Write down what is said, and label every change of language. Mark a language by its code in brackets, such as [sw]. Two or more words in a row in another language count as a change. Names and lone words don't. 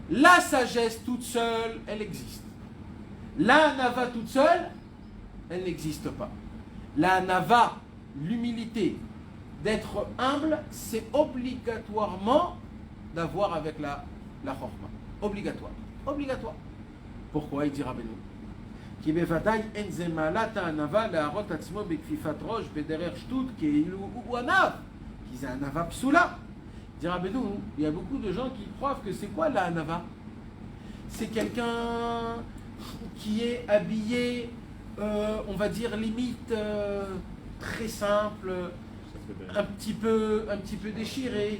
[fr] La sagesse toute seule, elle existe. La Hanava toute seule, elle n'existe pas. La Hanava, l'humilité, d'être humble, c'est obligatoirement d'avoir avec la Chorma. Obligatoire. Obligatoire. Pourquoi il dit Rabbeinu? [he] כי בוודאי אין זה מעלת הענווה להראות עצמו בכפיפת ראש בדרך שטות כאילו הוא ענב, כי זה ענווה פסולה. [fr] Dit Rabbeinu, il y a beaucoup de gens qui croient que c'est quoi la hanava? C'est quelqu'un qui est habillé, on va dire limite très simple, un petit peu déchiré.